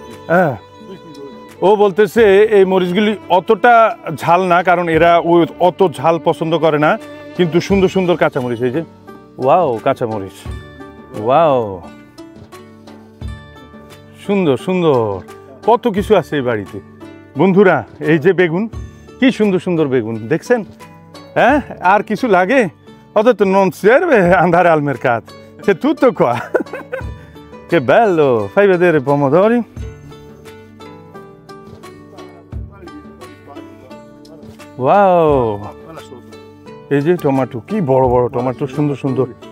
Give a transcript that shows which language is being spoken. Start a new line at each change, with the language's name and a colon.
Bangla: হ্যাঁ, ও বলতেছে এই মরিচগুলি অতটা ঝাল না, কারণ এরা অত ঝাল পছন্দ করে না, কিন্তু সুন্দর সুন্দর কাঁচামরিচ। এই যে ওয়াও, কাঁচামরিচ, ওয়াও, সুন্দর সুন্দর, কত কিছু আছে এই বাড়িতে। বন্ধুরা, এই যে বেগুন, কি সুন্দর সুন্দর বেগুন দেখছেন। হ্যাঁ, আর কিছু লাগে?
Italian: Ho detto non serve andare al mercato, c'è tutto qua. Che bello, fai vedere i pomodori.
Bangla: Wow, এই যে টমেটো, কি বড় বড় টমেটো, সুন্দর সুন্দর।